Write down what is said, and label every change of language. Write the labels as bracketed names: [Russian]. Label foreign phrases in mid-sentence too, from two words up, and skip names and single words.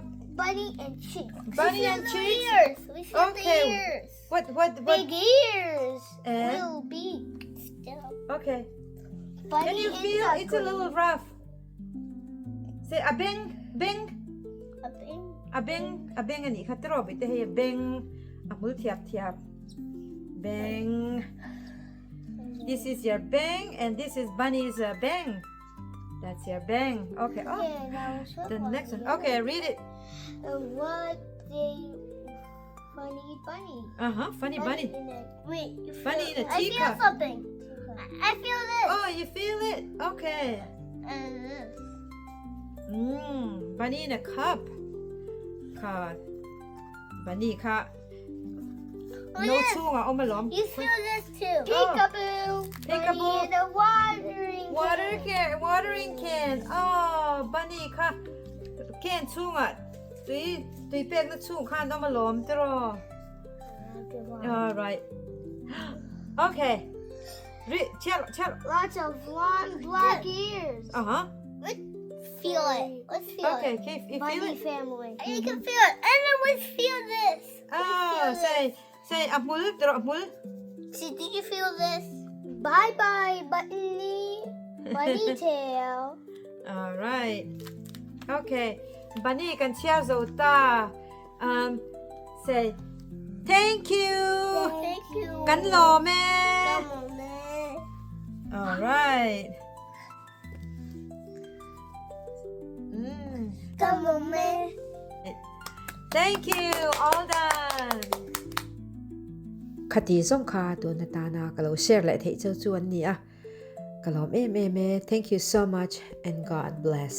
[English] Bunny and chick. Bunny and the cheeks. ears. We feel Okay. the ears. What? Big ears. And Little beak. Still. okay. Bunny Can you and feel it's a duckling. little rough? Say abing. Up in. [Mizo] Abing ani khatro bite hey beng amul thiap. Beng. [English] This is your bang and this is bunny's bang. That's your bang. Okay. Oh, Okay, now which the one? next one. Okay, read it. What they funny bunny. Funny bunny. in it. Wait. You feel Bunny in a I feel teacup. something. I feel this. Oh, you feel it? Okay. Bunny in a cup. [Mizo] Bunny ka. [English] Oh, No yes. [Mizo] chung ah, malom. [English] You feel this too. Peekaboo. Peekaboo. Bunny in a watering can. Watering can. Oh, bunny ka. Can [Mizo] chung ah. Tui pek na chung kan no malom tro. [English] All right. Okay. [Mizo] Chhiar. [English] Lots of long black ears. Let's feel it. Let's feel Okay, it. okay, you feel Bunny it? family. You can feel it. And then let's feel this. Oh, say amul, [Mizo] tro amul. [English] See, did you feel this? Bye bye, bunny tail. All right. [Mizo] Okay. Bunny kan Chhiar zota. [English] Say thank you. Thank you. [Mizo] Kan lo me. [English] Come on, man. All right. Come on, man. Thank you. All done. คดีส่งคาตัวนาตานาก็เราแชร์และเทเจ้าจวนนี่อ่ะก็เราเม thank you so much and God bless